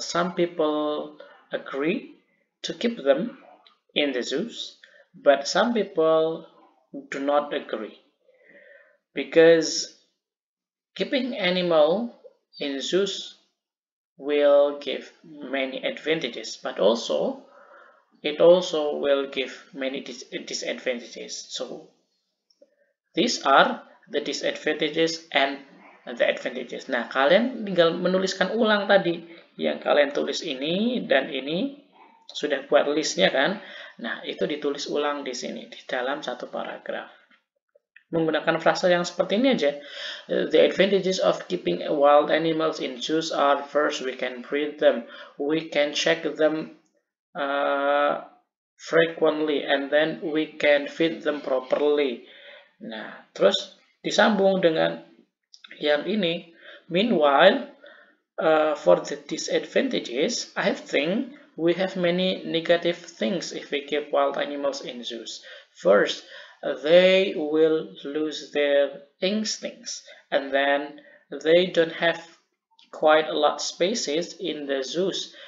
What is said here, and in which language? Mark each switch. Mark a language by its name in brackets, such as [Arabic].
[English] Some people agree to keep them in the zoos, but some people do not agree, because keeping animal in zoos will give many advantages, but it also will give many disadvantages. So these are the disadvantages and the advantages. [Indonesian] Nah, kalian tinggal menuliskan ulang tadi yang kalian tulis ini dan ini, sudah buat listnya kan? Nah, itu ditulis ulang di sini di dalam satu paragraf. Menggunakan frasa yang seperti ini aja. [English] The advantages of keeping wild animals in zoos are, first, we can breed them, we can check them frequently, and then we can feed them properly. [Indonesian] Nah, terus disambung dengan yang ini. [English] Meanwhile, for the disadvantages, I think we have many negative things if we keep wild animals in zoos. First, they will lose their instincts, and then they don't have quite a lot spaces in the zoos.